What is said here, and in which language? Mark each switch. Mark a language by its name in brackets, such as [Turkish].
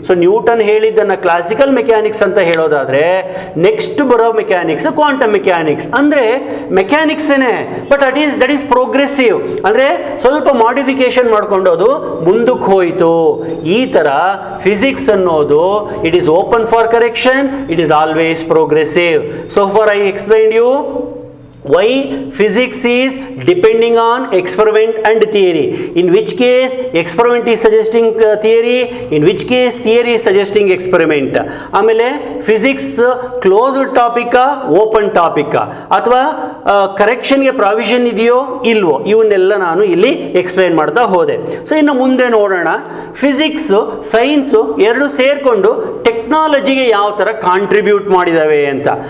[Kannada] So Newton ಹೇಳಿದ್ದನ್ನು classical mechanics ಅಂತ ಹೇಳೋದಾದ್ರೆ, ನೆಕ್ಸ್ಟ್ ಬರೋ ಮೆಕ್ಯಾನಿಕ್ಸ್ ಕ್ವಾಂಟಮ್ ಮೆಕ್ಯಾನಿಕ್ಸ್. ಅಂದರೆ ಮೆಕ್ಯಾನಿಕ್ಸೇನೆ, [English] But that is progressive. [Kannada] ಅಂದರೆ ಸ್ವಲ್ಪ ಮಾಡಿಫಿಕೇಶನ್ ಮಾಡಿಕೊಂಡು ಅದು ಮುಂದಕ್ಕೆ ಹೋಯಿತು. ಈ ಥರ ಫಿಸಿಕ್ಸ್ ಅನ್ನೋದು [English] It is open for correction, it is always progressive. So for I explained you why physics is depending on experiment and theory. In which case experiment is suggesting theory, in which case theory is suggesting experiment. [Kannada] ಆಮೇಲೆ physics closed topic, open topic, ಅಥವಾ ಕರೆಕ್ಷನ್ಗೆ provision ಇದೆಯೋ ಇಲ್ವೋ, ಇವನ್ನೆಲ್ಲ ನಾನು ಇಲ್ಲಿ explain ಮಾಡ್ತಾ ಹೋದೆ. So ಇನ್ನು ಮುಂದೆ ನೋಡೋಣ, ಫಿಸಿಕ್ಸು ಸೈನ್ಸು ಎರಡು ಸೇರಿಕೊಂಡು ಟೆಕ್ನಾಲಜಿಗೆ ಯಾವ ಥರ ಕಾಂಟ್ರಿಬ್ಯೂಟ್ ಮಾಡಿದಾವೆ ಅಂತ.